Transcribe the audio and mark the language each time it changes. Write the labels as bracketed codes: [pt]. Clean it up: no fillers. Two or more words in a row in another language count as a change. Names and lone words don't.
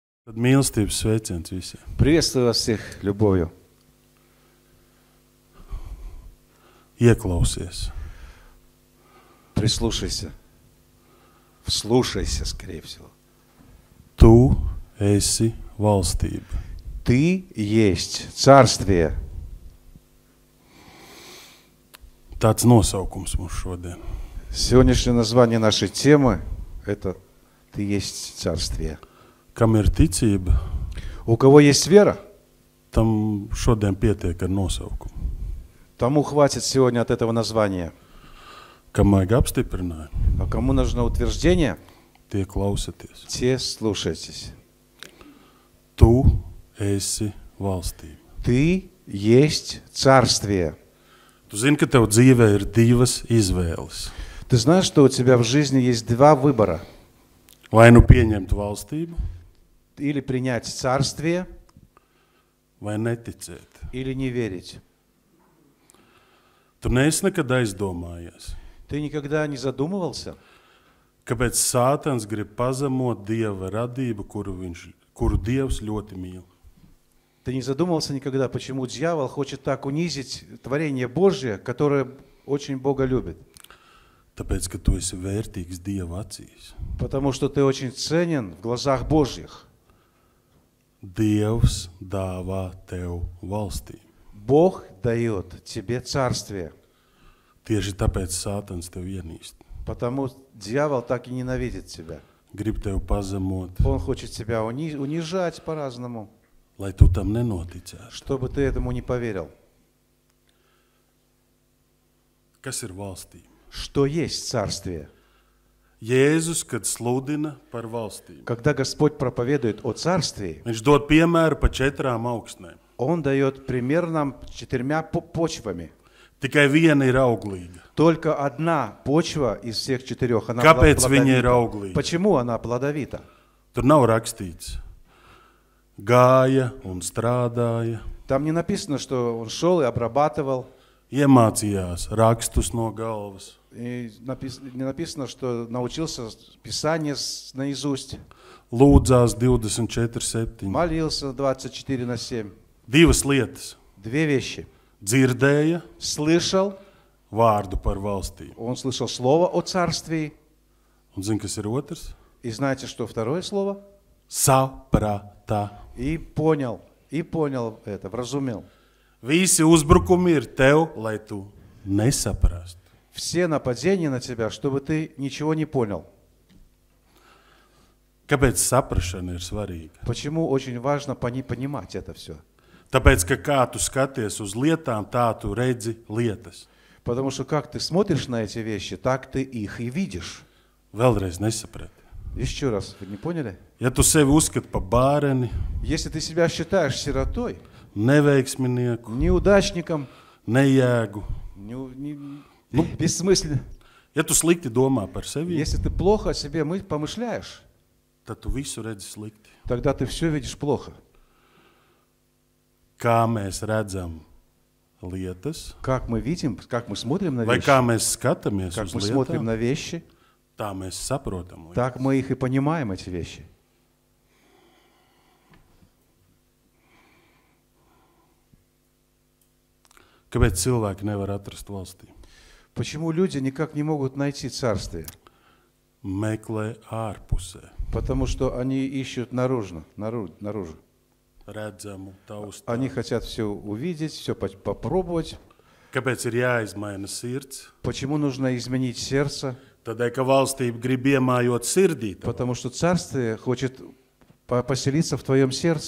[lv] Mīlestības sveiciens visiem. [ru] Приветствую вас всех любовью. [lv] Ieklausies. [ru] Прислушайся. Вслушайся, скорее всего. [lv] Tu esi valstība. [ru] Ты есть царствие. [lv] Tāds nosaukums mums šodien. [ru] Сегодняшнее название нашей темы – это «Ты есть царствие». [lv] Kam ir ticība, [ru] У кого есть вера, [lv] tam šodien pietiek ar nosaukumu. [ru] тому хватит сегодня от этого названия. [lv] Kam vajag apstiprinājumu, [ru] А кому нужно утверждение, [lv] tie klausieties. [ru] те слушайтесь. [lv] Tu esi valstība. [ru] Ты есть царствие. [lv] Tu zini, ka tev dzīvē ir divas izvēles. [ru] Ты знаешь, что у тебя в жизни есть два выбора. [lv] Vai nu pieņemt valstību, [ru] Или принять царствие, [lv] vai neticēt. [ru] или не верить. [lv] Tu neesi nekad aizdomājies, [ru] Ты никогда не задумывался, [lv] kāpēc Sātans grib pazemot Dieva radību, kuru Dievs ļoti mīl. [ru] Ты не задумывался никогда, почему дьявол хочет так унизить творение Божье, которое очень Бога любит? [lv] Tāpēc, ka tu esi vērtīgs Dieva acīs. [ru] Потому что ты очень ценен в глазах Божьих. [lv] Dievs dāvā tev valstību. [ru] Бог дает тебе царствие. [lv] Tieši tāpēc Sātans tev ienīst. [ru] Потому дьявол так и ненавидит тебя. [lv] Grib tev pazemot, [ru] Он хочет тебя унижать по-разному, [lv] lai tu tam nenoticētu. [ru] чтобы ты этому не поверил. [lv] Kas ir valstība? [ru] Что есть царствие? [lv] Jēzus, kad sludina par valstību, [ru] Когда Господь проповедует о царствии, [lv] viņš dod piemēru pa 4 augstnēm. [ru] Он дает пример нам 4 почвами. [lv] Tikai viena ir auglīga. [ru] Только одна почва из всех 4, она [lv] Kāpēc viņa ir [ru] плодовита. [lv] auglīga? [ru] Почему она плодовита? [lv] Tur nav rakstīts. Gāja un strādāja, [ru] Там не написано, что он шел и обрабатывал. [lv] iemācījās rakstus no galvas, [ru] И не написано, что научился Писание наизусть. [lv] lūdzās 24/7. [ru] Молился 24/7. [lv] Divas lietas. [ru] 2 вещи. [lv] Dzirdēja [ru] Слышал, [lv] vārdu par valstību. [ru] он слышал слово о царствии. [lv] Un zini, kas ir otrs? [ru] И знаете, что второе слово? [lv] Saprata. [ru] И понял это, вразумел. [lv] Visi uzbrukumi ir tev, lai tu nesaprastu. [ru] Все нападения на тебя, чтобы ты ничего не понял. [lv] Kāpēc saprašana ir svarīga? [ru] Почему очень важно понимать это все? [lv] Tāpēc, ka kā tu skaties uz lietām, tā tu redzi lietas. [ru] Потому что как ты смотришь на эти вещи, так ты их и видишь. [lv] Vēlreiz nesaprati. [ru] Еще раз, вы не поняли? [lv] Ja tu sevi uzskati par bērni, [ru] Если ты себя считаешь сиротой, [lv] neveiksminieku, [ru] неудачником, [lv] nejēgu, [ru] бессмысленным, [lv] ja tu slikti domā par sevi, [ru] если ты плохо о себе помышляешь, [lv] tad tu visu redzi slikti. [ru] тогда ты все видишь плохо. [lv] Kā mēs redzam lietas, [ru] Как мы видим, как мы смотрим на [lv] vai [ru] вещи, [lv] kā mēs skatāmies [ru] как [lv] uz [ru] мы смотрим [lv] lietām, [ru] на вещи, [lv] tā mēs saprotam lietas. [ru] так мы их и понимаем, эти вещи. [lv] Kāpēc cilvēki nevar atrast valstību? [ru] Почему люди никак не могут найти царствие? [lv] Meklē ārpusē, [ru] Потому что они ищут наружу. [lv] redzamu, taustām. [ru] Они хотят все увидеть, все попробовать. [lv] Kāpēc ir jāizmaina sirds? [ru] Почему нужно изменить сердце? [lv] Tādēļ, ka valstība grib iemājot sirdī, [ru] Потому что царствие хочет поселиться в твоем сердце,